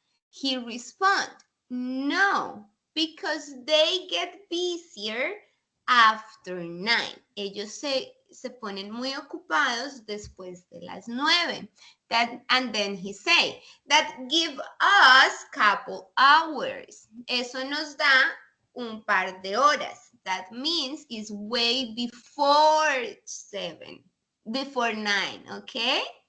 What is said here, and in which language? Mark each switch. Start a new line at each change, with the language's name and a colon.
English: He responded, no, because they get busier after 9.
Spanish: Ellos se ponen muy ocupados después de las 9.
English: And then he say, that give us couple hours.
Spanish: Eso nos da un par de horas.
English: That means it's way before 9, okay?